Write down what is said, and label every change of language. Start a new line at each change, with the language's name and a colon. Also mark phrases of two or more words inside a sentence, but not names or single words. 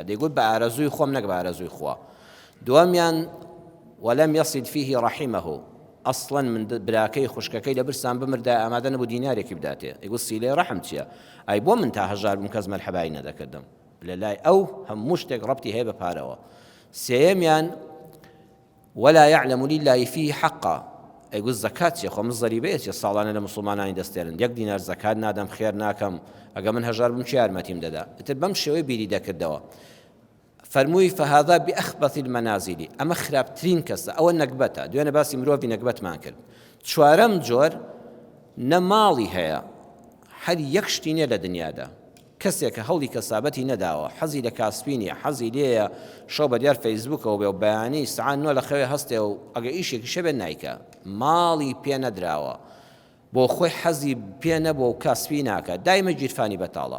Central Kurdish: دەیگوت بە ئارەزووی خۆم نەک بە ئارەزووی خوا. دووەمیان
Arabic: وەلەم یەصل فیه ڕەحیمەه،
Central Kurdish: ئەسڵەن من براکەی خوشکەکەی لە برسان بمردا ئامادە نەبوو دینارێکی بداتێ. دەیگوت سیلەی ڕەحم چییە؟ ئای بۆ من تا هەژار بووم کەس مەرحەبایی نەدەکردم. لە لای ئەو هەموو شتێک ڕەبتی هەیە بە پارەوە. سێیەمیان
Arabic: ولا يعلم لله فيه حقا.
Central Kurdish: ئەیگوت زەکات چیە؟ خۆ من زەریبەیە چیە ساڵانە لە موسڵمانانی دەستێرن، 1 دینار زەکات نادەم، خێر ناکەم، ئەگە من هەژار بم چی یارمەتیم دەدا؟ ئیتر بەم شێوەی بیری دەکردەوە.
Arabic: فەرمووی فهذا بأخبث المنازل،
Central Kurdish: ئەمە خراپترین کەسە، ئەوە نەکبەتە. دوێنێ باسی مرۆڤی نەکبەتمان کرد. چوارەم جۆر نە ماڵی هەیە، هەر یەک شتی نییە لە دنیادا. کەسێک کە هەوڵی کەسابەتی نەداوە، حەزی لە کاسبینیە، حەزی لێیە شەو بە دیار فەیسبووکەوە بێ و بەیانی سەعات 9 لە خەوێ هەستێ و ئەگە ئیشێکی شەبێت نایکە، ماڵی پێ نەدراوە، بۆ خۆی حەزی پێ نەبووە و کاسبی ناکە، دایمە گیرفانی بەتاڵە.